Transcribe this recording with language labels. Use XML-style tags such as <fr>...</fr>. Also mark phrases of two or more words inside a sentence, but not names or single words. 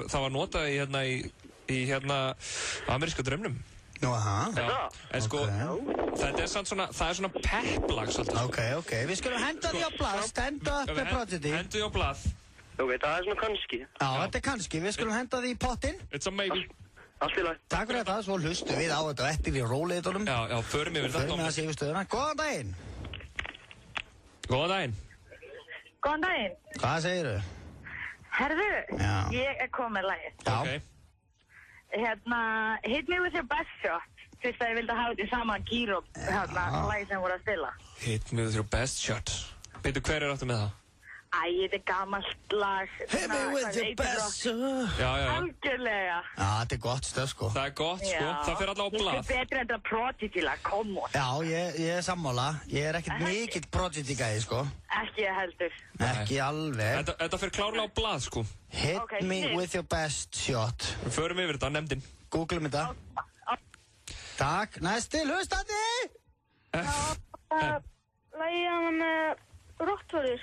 <is>Það var notað í ameríska draumnum. Nú, aha. Já. En sko, þetta er samt svona, það er svona pepplag svolítið. Ok. Við skulum henda því á blað. Stand Up með Prodigy. Hendu því á blað. Ok, það er svona kannski. Já, þetta er kannski. Við skulum henda því í pottinn.</is> <en>It's a maybe.</en> <is>Allt í lagi. Takk fyrir þetta, svo hlustum við á þetta eftir í róleitunum. Já, förum yfir þetta. Förum við að sé yfir stöðuna. Góðan daginn. Góðan daginn. Góðan daginn. Hvað segirðu? Herðu, Já. ég er komið með lagið. Já. Ok. Hit Me With Your Best Shot. Fyrst að ég vildi hafa þetta í sama gír og lagið sem voru að spila. Hit Me With Your Best Shot. Beidu, hver er áttu með það? Þetta er gamalt lag. Hit Me With Your Best Shot. Já. Algjörlega. Já, þetta er gott stöð, sko. Það er gott, sko. Já. Það fer allavega á blað. Þetta er betra en þetta Prodigy lag,</is> <en>come on.</en> <is>Já, ég er sammála. Ég er ekkert mikill Prodigy gæði, sko. Ekki ég heldur. Ekki alveg. Þetta fer klárlega á blað, sko. Hit Me With Your Best Shot. Við förum yfir þetta, nefndin. Googlum þetta. Takk. Næsti, hlustandi! Lagið hann með Rottweiler.</is>